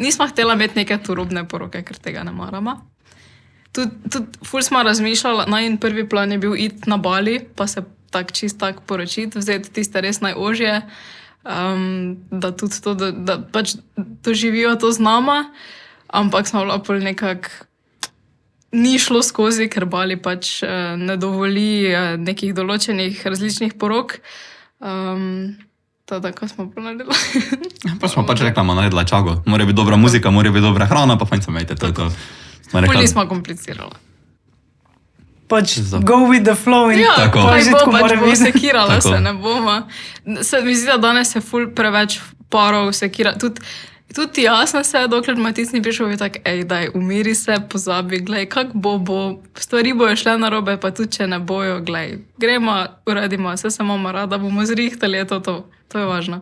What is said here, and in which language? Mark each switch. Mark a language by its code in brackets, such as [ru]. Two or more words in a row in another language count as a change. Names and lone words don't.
[sl] Nismo htela imeti neke turobne poroke, ker tega ne maramo. Tudi ful smo razmišljali, najin prvi plan je bil iti na Bali, pa se tak čist tak poročiti, vzeti tiste res najožje, da tudi to, da pač doživijo to z nama, ampak smo bila pol nekako ni šlo skozi, ker Bali pač ne dovoli nekih določenih različnih porok. Tako smo pa naredili. Pa smo pač rekla, ima naredila čago, mora biti dobra muzika, mora biti dobra hrana, pa fajn se imejte, to je to. Smo Ful rekla, nismo komplicirali. Pač [en] go with the flow [sl] in Ja, Tako. pa pa že bo, tako pač mora bo biti. sekirala Tako. se, ne bomo. Se mi zdi, da danes je ful preveč parov sekira. Tudi jaz sem se, dokler Matic ni prišel, je tako, ej, daj, umiri se, pozabi, glej, kak bo, stvari bojo šle narobe, pa tudi če ne bojo, glej, gremo, uredimo, vse se imamo rada, bomo zrihtali, je to je važno.